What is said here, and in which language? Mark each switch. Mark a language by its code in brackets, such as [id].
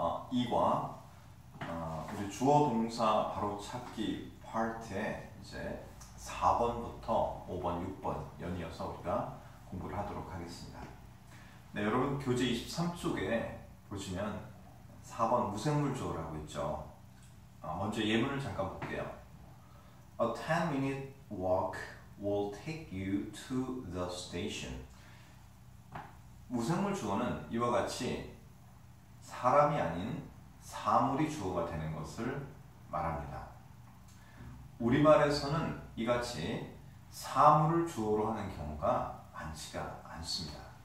[ko] 이과 우리 주어 동사 바로 찾기 파트에 이제 4번부터 5번, 6번 연이어서 우리가 공부를 하도록 하겠습니다. 네, 여러분 교재 23쪽에 보시면 4번 무생물 주어라고 있죠. 먼저 예문을 잠깐 볼게요. [en] A 10-minute walk will take you to the station. [ko] 무생물 주어는 이와 같이 사람이 아닌 사물이 주어가 되는 것을 말합니다. 우리말에서는 이같이 사물을 주어로 하는 경우가 많지가 않습니다.